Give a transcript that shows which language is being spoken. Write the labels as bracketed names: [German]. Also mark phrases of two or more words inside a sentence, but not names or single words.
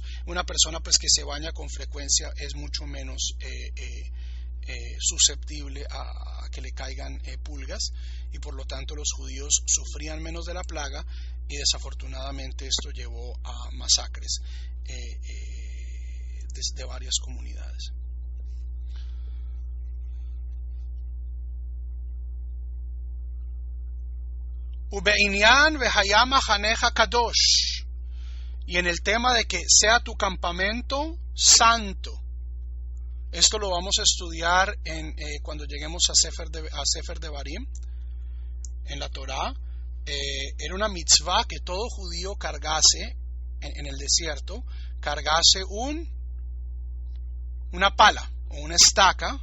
[Spanish] Una persona pues que se baña con frecuencia es mucho menos susceptible a que le caigan pulgas, y por lo tanto los judíos sufrían menos de la plaga, y desafortunadamente esto llevó a masacres de varias comunidades. [Hebrew] ובענין והיה מחניך קדוש, [Spanish] y en el tema de que sea tu campamento santo. Esto lo vamos a estudiar cuando lleguemos a Sefer Devarim, en la Torá. Era una mitzvah que todo judío cargase en el desierto, cargase una pala o una estaca.